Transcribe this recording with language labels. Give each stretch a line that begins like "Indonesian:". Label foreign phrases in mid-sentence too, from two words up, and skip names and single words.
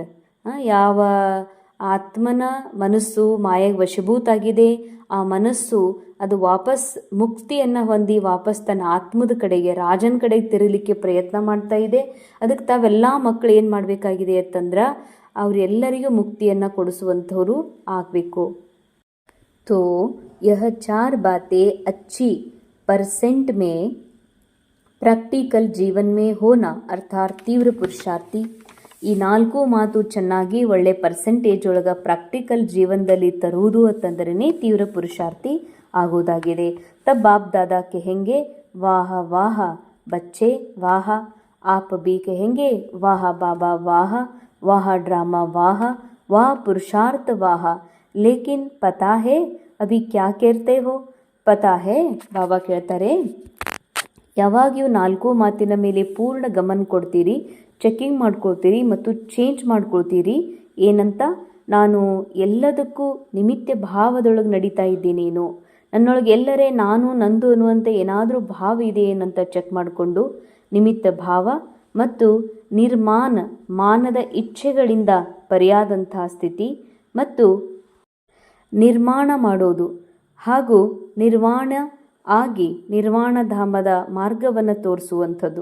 Kannada: ಯಾವ ಆತ್ಮನ ಮನಸ್ಸು ಮಾಯೆಗೆ ವಶಭೂತ ಆಗಿದೆ, ಆ ಮನಸ್ಸು ಅದು ವಾಪಸ್ ಮುಕ್ತಿಯನ್ನು ಹೊಂದಿ ವಾಪಸ್ ತನ್ನ ಆತ್ಮದ ಕಡೆಗೆ, ರಾಜನ ಕಡೆಗೆ ತಿರುಗಲಿಕ್ಕೆ ಪ್ರಯತ್ನ ಮಾಡ್ತಾ ಇದೆ. ಅದಕ್ಕೆ ತಾವೆಲ್ಲ ಮಕ್ಕಳು ಏನು ಮಾಡಬೇಕಾಗಿದೆ ಅಂತಂದ್ರೆ, ಅವರೆಲ್ಲರಿಗೂ ಮುಕ್ತಿಯನ್ನು ಕೊಡಿಸುವಂಥವ್ರು ಆಗಬೇಕು.
Hindi: तो यह 4 बातें अच्छी परसेंट में प्रैक्टिकल जीवन में होना अर्थात तीव्र पुरुषार्थी.
Kannada: ಈ 4 ಮಾತು ಚೆನ್ನಾಗಿ ಒಳ್ಳೆ ಪರ್ಸೆಂಟೇಜ್ ಒಳಗೆ ಪ್ರಾಕ್ಟಿಕಲ್ ಜೀವನದಲ್ಲಿ ತರುವುದು ಅಂತಂದ್ರೇ ತೀವ್ರ ಪುರುಷಾರ್ಥಿ ಆಗೋದಾಗಿದೆ.
Hindi: तब बाप दादा कहेंगे वाह वाह बच्चे वाह, आप भी कहेंगे वाह बाबा वाह, वाह ड्रामा वाह, वाह पुरुषार्थ वाह. लेकिन पता है अभी क्या कहते हो? पता है
Kannada: ಬಾಬಾ ಕೇಳ್ತಾರೆ, ಯಾವಾಗ ಇವು 4 ಮಾತಿನ ಮೇಲೆ ಪೂರ್ಣ ಗಮನ ಕೊಡ್ತೀರಿ, ಚೆಕಿಂಗ್ ಮಾಡ್ಕೊಳ್ತೀರಿ ಮತ್ತು ಚೇಂಜ್ ಮಾಡ್ಕೊಳ್ತೀರಿ. ಏನಂತ? ನಾನು ಎಲ್ಲದಕ್ಕೂ ನಿಮಿತ್ತ ಭಾವದೊಳಗೆ ನಡೀತಾ ಇದ್ದೀನೇನು, ನನ್ನೊಳಗೆ ಎಲ್ಲರೇ ನಾನು ನಂದು ಅನ್ನುವಂಥ ಏನಾದರೂ ಭಾವ ಇದೆ ಏನಂತ ಚೆಕ್ ಮಾಡಿಕೊಂಡು ನಿಮಿತ್ತ ಭಾವ ಮತ್ತು ಮಾನದ ಇಚ್ಛೆಗಳಿಂದ ಪರ್ಯಾದಂತಹ ಸ್ಥಿತಿ ಮತ್ತು ನಿರ್ಮಾಣ ಮಾಡೋದು ಹಾಗೂ ನಿರ್ವಾಣ ಆಗಿ ನಿರ್ವಾಣ ಧಾಮದ ಮಾರ್ಗವನ್ನು ತೋರಿಸುವಂಥದ್ದು.